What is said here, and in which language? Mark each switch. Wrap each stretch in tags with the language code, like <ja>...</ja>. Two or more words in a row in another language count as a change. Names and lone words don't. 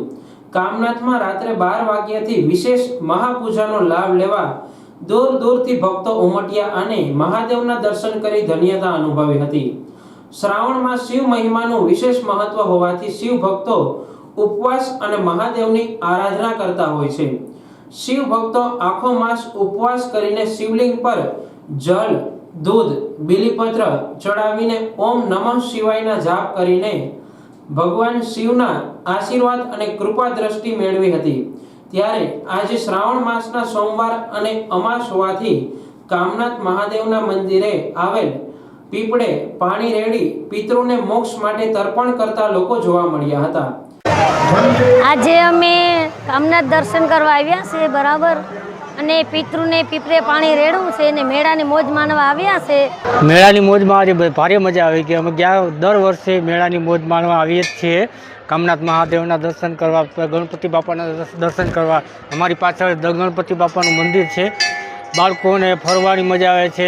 <gu>કામનાથમાં રાત્રે 12 વાગ્યાથી વિશેષ મહાપૂજાનો લાભ લેવા દૂર દૂરથી ભક્તો ઉમટ્યા અને મહાદેવના દર્શન કરી ધન્યતા અનુભવી હતી। શ્રાવણમાં શિવ મહિમાનું વિશેષ મહત્વ હોવાથી શિવ ભક્તો ઉપવાસ અને મહાદેવની આરાધના કરતા હોય છે। શિવ ભક્તો આખો માસ ઉપવાસ કરીને શિવલિંગ પર જલ, दूध, બિલીપત્ર ચઢાવીને ૐ નમઃ શિવાયના જાપ કરીને ભગવાન શિવના આશીર્વાદ અને કૃપા દૃષ્ટિ મેળવી હતી। ત્યારે આજ શ્રાવણ માસના સોમવાર અને અમાસ હોવાથી કામનાથ મહાદેવના મંદિરે આવેલ પીપળે પાણી રેડી પિતરોને મોક્ષ માટે તર્પણ કરતા લોકો જોવા મળ્યા હતા। આજ અમે કામનાથ દર્શન કરવા આવ્યા છે બરાબર અને પિતૃને પીપળે પાણી રેડવું છે ને મેળાની મોજ માણવા આવ્યા છે। મેળાની મોજમાં આજે ભારે મજા આવી ગઈ। અમે દર વર્ષે મેળાની મોજ માણવા આવીએ જ છીએ। કામનાથ મહાદેવના દર્શન કરવા, ગણપતિ બાપાના દર્શન કરવા। અમારી પાછળ ગણપતિ બાપાનું મંદિર છે। બાળકોને ફરવાની મજા આવે છે।</gu>